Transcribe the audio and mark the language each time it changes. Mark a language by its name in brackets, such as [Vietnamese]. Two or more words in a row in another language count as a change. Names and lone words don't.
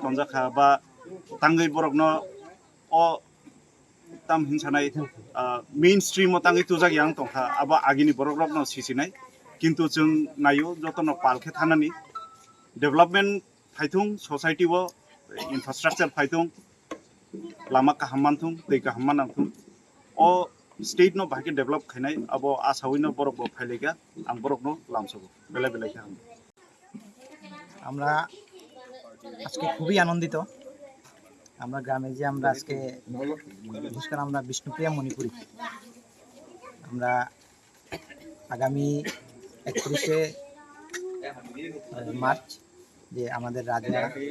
[Kok Borok] तंजाखा बा तांगै बरकनो अ ताम हिंसानाय [English] main stream [Kok Borok] तांगै तुजा यां तंखा आबा आगिनि बरकनो सिसिनाय किन्तु जों नायो जतन पालखे थानानि डेभलपमेन्ट फाइथुं सोसाइटी वो इंफ्रास्ट्रक्चर फाइथुं लामा काहामानथुं दै काहामानथुं ओ स्टेट नो बाकी डेभलप खाइनाय अब आसाउइनो बरक फाइलेगा आं बरकनो लामसगो बेला बेलाखा [Bangla] আমরা আজকে খুবই আনন্দিত আমরা গ্রামে যে আমরা আজকে বিশেষ করে আমরা বিষ্ণুপ্রিয়া মণিপুরি আমরা আগামী 31শে মার্চ যে আমাদের রাজা